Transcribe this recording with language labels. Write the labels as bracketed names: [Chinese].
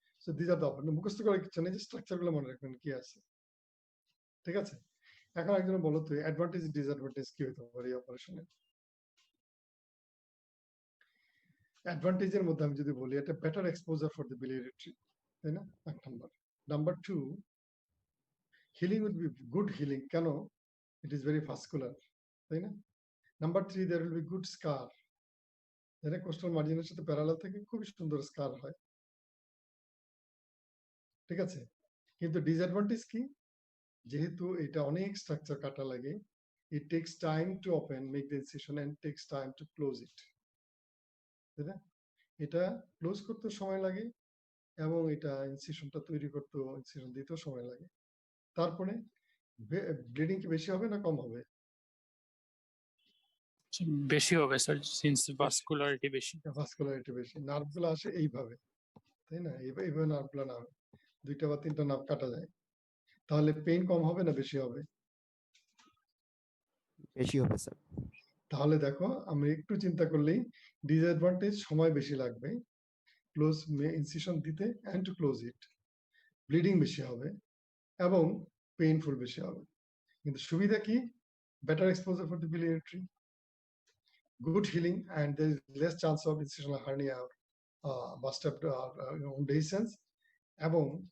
[Bangla] So this are the operation, মুখস্থ করার কিছু নেই, যে স্ট্রাকচারগুলো মনে রাখবেন কি আছে। ঠিক আছে, এখন একজন বলো তো অ্যাডভান্টেজ ডিসঅ্যাডভান্টেজ কি হতে পারে এই অপারেশনের? অ্যাডভান্টেজের মধ্যে আমি যদি বলি এটা [English] better exposure for the biliary tree, [Bangla] তাই না? এক number. [English] number 2, healing will be good healing, [Bangla] কেন? [English] It is very vascular, [Bangla] তাই না? Number 3, [English] there will be good scar, [Bangla] যেটা কোস্টাল মার্জিনের সাথে প্যারালাল থেকে খুবই সুন্দর স্কার হয়। ঠিক আছে, কিন্তু ডিসঅ্যাডভান্টেজ কি? যেহেতু এটা অনেক স্ট্রাকচার কাটা লাগে, [English] it takes time to open, make the incision and takes time to close it, [Bangla] তাই না? এটা ক্লোজ করতে সময় লাগে এবং এটা ইনসিশনটা তৈরি করতে, ইনসিশন দিতেও সময় লাগে। তারপরে ব্লিডিং কি বেশি হবে না কম হবে? বেশি হবে স্যার, সিন্স ভাস্কুলারিটি বেশি। ভাস্কুলারিটি বেশি, নার্ভগুলো আসে এইভাবে, তাই না? এইভাবে নার্ভগুলো নামে, 2টা বা 3টা নার্ভ কাটা যায়, তাহলে পেইন কম হবে না বেশি হবে? বেশি হবে স্যার। তাহলে দেখো আমরা একটু চিন্তা করলেই ডিসঅ্যাডভান্টেজ সময় বেশি লাগবে ক্লোজ ইনসিশন দিতে [English] and to close it, [Bangla] bleeding বেশি হবে এবং পেইনফুল বেশি হবে। কিন্তু সুবিধা কি? [English] better exposure for the biliary tree, good healing, and there is less chance of incisional hernia or bust up dehiscence, এবং